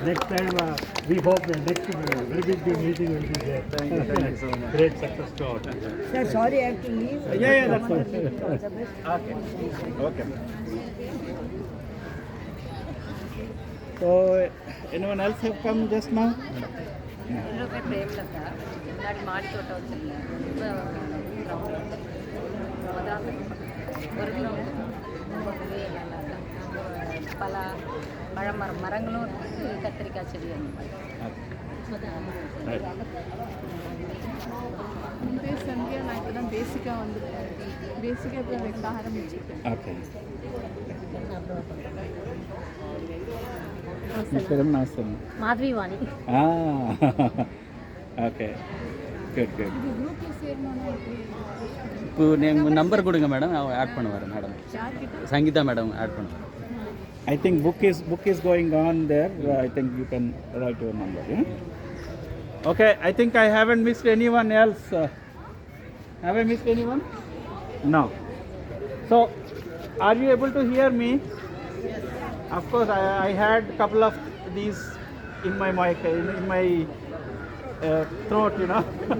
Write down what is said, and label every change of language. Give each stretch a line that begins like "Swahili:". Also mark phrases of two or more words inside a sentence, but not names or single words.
English: Next time we hope the next very big meeting will be there. Thank you so much. Great success to our team. Sir, sorry I have to leave. Yeah, that's fine. Okay. So, anyone else have come just now?
Tamil: என்னோட பேர் பிரேம்லதா. முன்னாடி மாடி தோட்டம் வச்சுருந்தேன். இப்போ அதான் ஒரு கிலோ பல மரங்களும் இருக்குது, கத்திரிக்காய் செடி அந்த மாதிரி. என் பேர் சந்தியா. நான் இப்போ தான் பேசிக்காக வந்துருக்கேன். பேசிக்காக இப்போ வைக்க ஆரம்பிச்சிருக்கேன்.
Telugu: Okay. నమస్తే మాధవి వాణి.
English: okay good good.
Tamil: இப்போ நீங்கள் நம்பர் கொடுங்க மேடம், ஆட் பண்ணுவார் மேடம். சங்கீதா மேடம் ஆட் பண்ணுவார்.
English: I think book is going on there. I think you can write your number. Yeah? Okay, I think I haven't missed anyone else. Have I missed anyone? No. So, are you able to hear me? Of course, I had a couple of these in my mic, in my throat, you know.